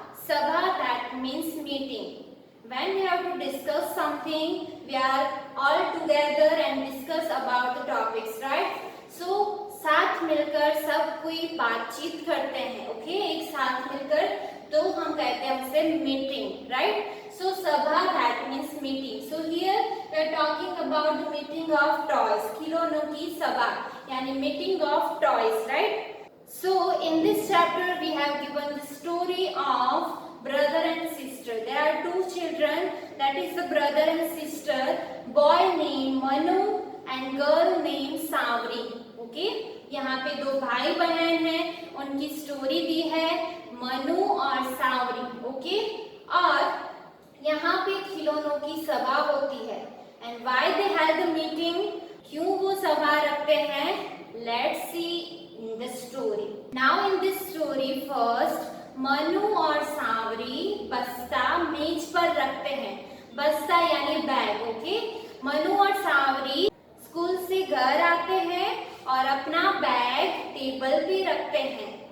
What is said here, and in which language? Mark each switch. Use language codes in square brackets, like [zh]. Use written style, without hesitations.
[en] Sabha, that means meeting. When we have to discuss something, we are all together and discuss about the topics, right? [hi] So साथ मिलकर सब कोई बातचीत करते हैं, ओके? एक साथ मिलकर तो हम कहते हैं उसे meeting, right? [en] So sabha, that means meeting. So here we are talking about the meeting of toys. [hi] खिलौनों की सभा यानी [en] meeting of toys, right? So in this chapter we have given the story of brother and sister. There are two children, that is the brother and sister, boy named Manu and girl named Savri. Okay? [hi] यहाँ पे दो भाई बहन हैं, उनकी story दी है मनु और सावरी, okay? और यहाँ पे खिलौनों की सभा होती है. [en] And why they held the meeting? [hi] क्यों वो सभा रखते हैं? [en] Let's see in the story. Now in this story first [hi] Manu और सावरी बस्ता मेज पर रखते हैं. बस्ता यानी बैग, ओके? मनु और सावरी स्कूल से घर आते हैं और अपना बैग टेबल पे रखते हैं.